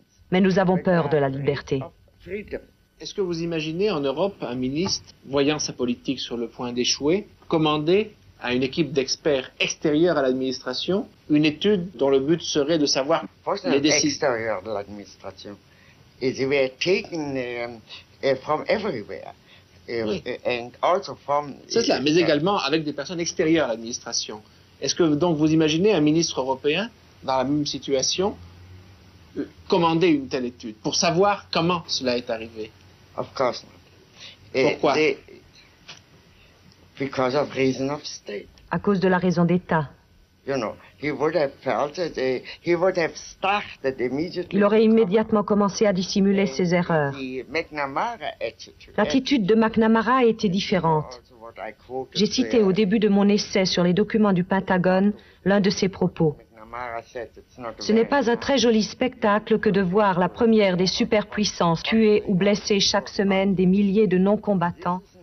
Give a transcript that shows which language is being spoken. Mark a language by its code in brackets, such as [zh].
[fr] Mais nous avons peur de la liberté. Est-ce que vous imaginez en Europe un ministre, voyant sa politique sur le point d'échouer, commander à une équipe d'experts extérieurs à l'administration une étude dont le but serait de savoir les décisions extérieurs de l'administration? [en] Et they were taken from everywhere. [fr] Oui. [en] And also from, [fr] c'est cela, mais également avec des personnes extérieures à l'administration. Est-ce que donc vous imaginez un ministre européen dans la même situation commander une telle étude pour savoir comment cela est arrivé? [en] Of course not. [fr] Pourquoi? [en] Because of reason of state. [fr] À cause de la raison d'État. [en] You know, he would have felt that he would have started immediately. [fr] Il aurait immédiatement commencé à dissimuler ses erreurs. [en] The McNamara attitude. [fr] L'attitude de McNamara était différente. J'ai cité au début de mon essai sur les documents du Pentagone l'un de ses propos. Ce n'est pas un très joli spectacle que de voir la première des superpuissances tuer ou blesser chaque semaine des milliers de non-combattants.